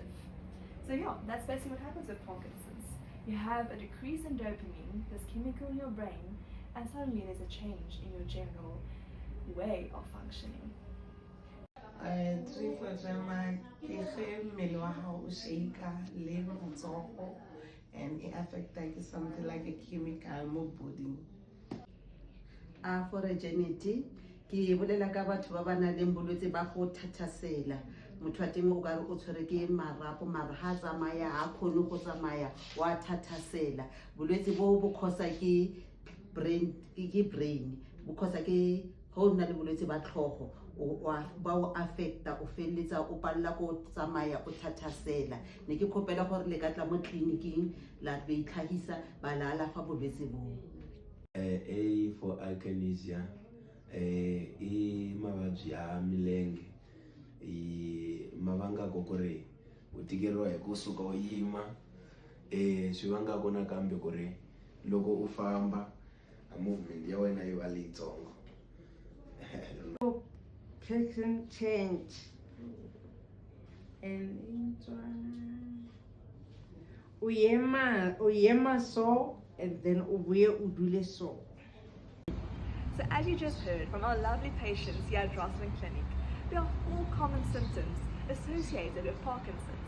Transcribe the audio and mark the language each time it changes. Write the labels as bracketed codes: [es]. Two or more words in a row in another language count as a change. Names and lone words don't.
[en] So yeah, that's basically what happens with Parkinson's. You have a decrease in dopamine, this chemical in your brain, and suddenly there's a change in your general way of functioning. And it affects something like a chemical mo body. [tn] For regenity ke bolela ka batho ba ba nang le bolwetse ba go thathasela motho wa teng o ka re o tshwere ke marapo mara ha tsamaya ha khone go tsamaya wa thathasela bolwetse bo bo khosa ke brain bo khosa ke ho nna le bolwetse ba tlhogo ba o affecta o felletsa o palla go tsamaya o thathasela ne ke khopela gore le ka tla mo tleliniking la be itlhagisa ba la alafa bolwetse bo. [en] A for akinesia, [ts] I mavabyi ya milenge, I mavanga ku ri u tikeriwa hi kusuka u yima, swi vanga ku nakambe ku ri loko u famba movement ya wena yi va leyitsongo. [en] Person change and uyema so and then [zu] ubuye udule [en] so. So as you just heard from our lovely patients here at Rosslyn Clinic, there are 4 common symptoms associated with Parkinson's.